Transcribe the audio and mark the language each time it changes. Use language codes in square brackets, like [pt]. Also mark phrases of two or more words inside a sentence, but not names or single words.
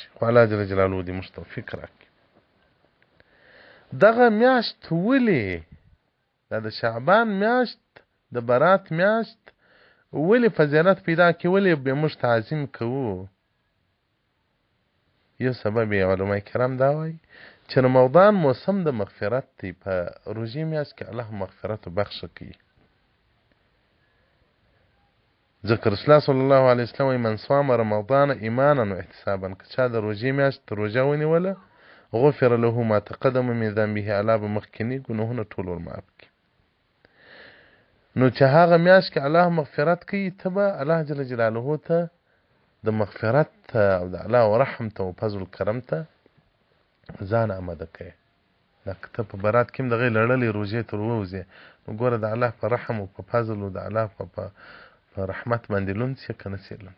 [ps] خو الله [ar] جل جلاله [ps] دې موږ توفیق راکړي. دغه میاشت ولې دا د شعبان میاشت د برات میاشت ولې فضیلت پیدا کوي، ولې به موږ تعظیم کوو؟ یو سبب یې علماء کرام دا وایي چې رمضان موسم د مغفرت دی. په روژې میاشت کې الله مغفرت بخښه کوي. [ar] ذکر رسول الله صلی الله علیه وسلم من صام رمضان ایمانا و احتسابا، [ps] که چا د روژې میاشت روژه ونیوله [ar] غفر له ما تقدم من ذنبه، [ps] الله به مخکینی ګناهونه ټول ورمعاف کړي. نو چې هغه میاشت کې الله مغفرت کوي، ته به الله [ar] جل جلاله [ps] ته د مغفرت او د الله و رحم ته او فضل کرم ته ځان آماده کوي. لکه ته په برات کې هم دغې لړلې روژې تر ووځې، نو ګوره د الله په رحم او په فضل او د الله په رحمت باندې لوند سي که نه سي لوند.